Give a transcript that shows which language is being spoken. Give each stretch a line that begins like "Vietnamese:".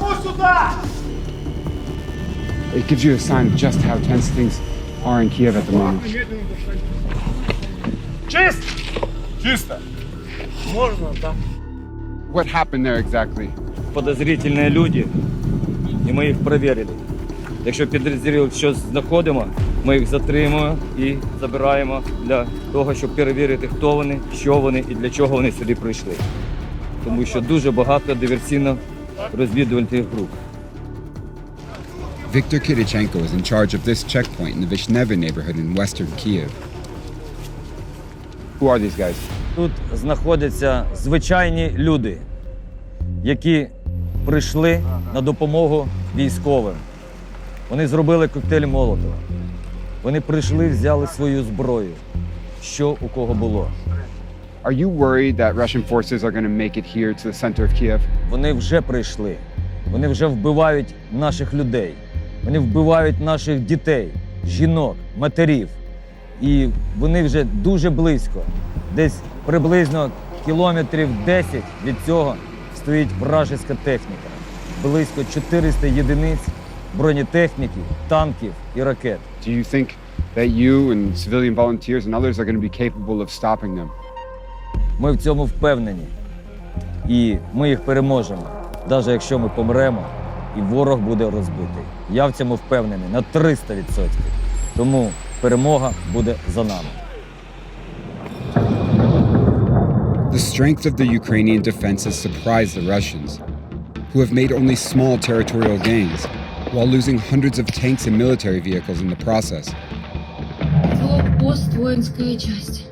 English: It gives you a sign of just how tense things are in Kyiv at the moment.
Ukrainian: Чисто.
Russian: Можно, да.
English: What happened there exactly?
Ukrainian: Подозрительні люди, і ми їх перевірили. Якщо підозрюють, що знаходимо, ми їх затримуємо і забираємо для того, щоб перевірити, хто вони, що вони і для чого вони сюди прийшли. Тому що дуже багато диверсійно-розвідувальних груп.
English: Viktor Kidichenko is in charge of this checkpoint in the Vishneva neighborhood in western Kyiv. Who are these guys?
Ukrainian: Тут знаходяться звичайні люди, які прийшли на допомогу військовим. Вони зробили коктейль Молотова. Вони прийшли, взяли свою зброю, що у кого було.
English: Are you worried that Russian forces are going to make it here to the center of Kyiv?
Ukrainian: Вони вже прийшли. Вони вже вбивають наших людей. Вони вбивають наших дітей, жінок, матерів. І вони вже дуже близько. Десь приблизно кілометрів 10 від цього стоїть вражеська техніка. Близько 400 єдиниць бронетехніки, танків і ракет.
English: Do you think that you and civilian volunteers and others are going to be capable of stopping them?
Ukrainian: Ми в цьому впевнені. І ми їх переможемо, навіть якщо ми помремо, і ворог буде розбитий. Я в цьому впевнений на 300%. Тому перемога буде за нами.
English: The strength of the Ukrainian defenses surprised the Russians, who have made only small territorial gains, while losing hundreds of tanks and military vehicles in the process.
Russian: Блокпост, воинская часть.